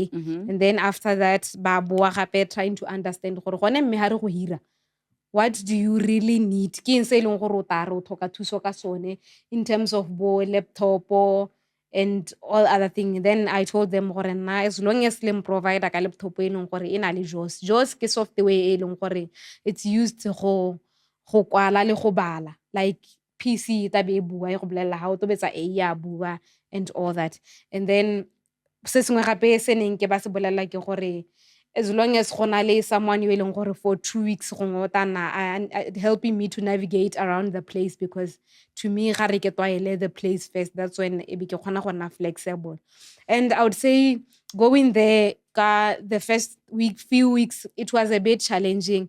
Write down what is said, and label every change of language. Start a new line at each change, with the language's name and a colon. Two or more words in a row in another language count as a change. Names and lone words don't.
English: And then after that, trying to understand what do you really need? In terms of laptop and all other things. Then I told them, as long as Slim provide a laptop, JAWS ke software it's used to
Tswana: kwala le go bala. Like PC tabe bua go bolela ha o tobetsa A ya bua
English: and all that. And then
Tswana: se sengwe gape se neng ke ba se bolela ke gore
English: as long as someone you will for 2 weeks and helping me to navigate around the place, because to me the place first, that's when it became flexible. And I would say going there the first few weeks, it was a bit challenging.